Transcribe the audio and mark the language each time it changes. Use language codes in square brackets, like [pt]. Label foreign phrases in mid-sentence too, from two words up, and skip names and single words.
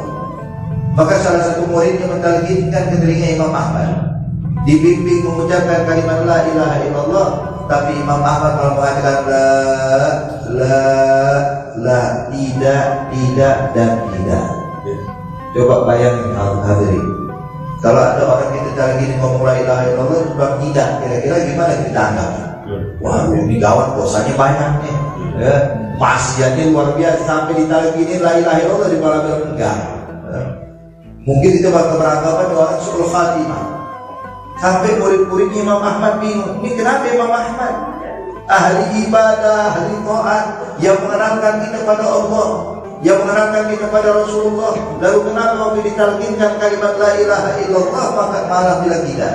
[id] Maka salah satu muridnya mentalqinkan ke telinga Imam Ahmad, dibimbing mengucapkan kalimat [ar] لا إله إلا الله, [id] tapi Imam Ahmad malah mengatakan la, tidak dan tidak. Coba bayangin hadirin, kalau ada orang kita talqin ngomong [ar] لا إله إلا الله [id] sebab tidak, kira-kira gimana kita anggap? Wah, ini gawat, dosanya banyak nih. Maksiatnya luar biasa, sampai ditalqinin [ar] لا إله إلا الله [id] di malam bilang enggak. Mungkin itu bakal beranggapan orang [ar] سوء الخاتمة. [id] Sampai murid-muridnya Imam Ahmad bingung, ini kenapa Imam Ahmad ahli ibadah, ahli taat, yang mengenalkan kita pada Allah, yang mengenalkan kita pada Rasulullah, lalu kenapa waktu ditalqinkan kalimat [ar] لا إله إلا الله [id] maka malah bilang tidak?